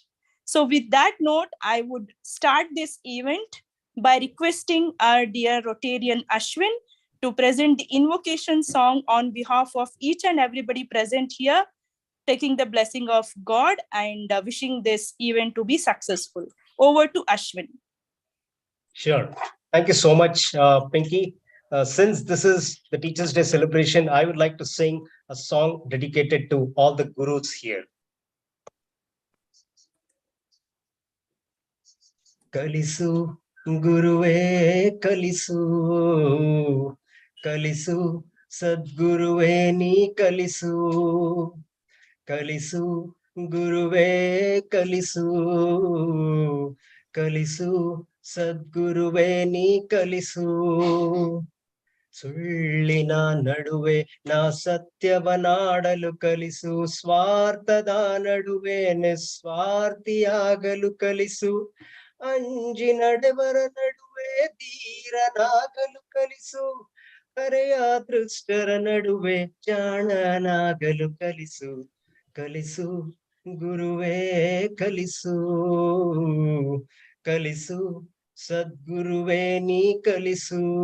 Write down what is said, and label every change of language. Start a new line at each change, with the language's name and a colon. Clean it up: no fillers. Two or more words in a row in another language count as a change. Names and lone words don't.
English: So with that note, I would start this event by requesting our dear Rotarian Ashwin to present the invocation song on behalf of each and everybody present here, taking the blessing of God and wishing this event to be successful. Over to Ashwin. Sure. Thank you so much, Pinky. Since this is the Teachers' Day celebration, I would like to sing a song dedicated to all the gurus here.
Kannada: ಕಲಿಸು, ಗುರುವೇ, ಕಲಿಸು, ಕಲಿಸು, ಸದ್ಗುರುವೇ ನೀ ಕಲಿಸು, ಕಲಿಸು, ಗುರುವೇ, ಕಲಿಸು, ಕಲಿಸು, ಸದ್ಗುರುವೇ ನೀ ಕಲಿಸು. ಸುಳ್ಳಿನ ನಡುವೆ ನಾ ಸತ್ಯವನಾಡಲು ಕಲಿಸು, ಸ್ವಾರ್ಥದ ನಡುವೆ ನಿಸ್ವಾರ್ಥಿಯಾಗಲು ಕಲಿಸು, ಅಂಜಿ ನಡೆವರ ನಡುವೆ ಧೀರನಾಗಲು ಕಲಿಸು, ಕರೆಯ ದೃಷ್ಟರ ನಡುವೆ ಜಾಣನಾಗಲು ಕಲಿಸು, ಕಲಿಸು ಗುರುವೇ ಕಲಿಸು, ಕಲಿಸು ಸದ್ಗುರುವೇ ನೀ ಕಲಿಸು.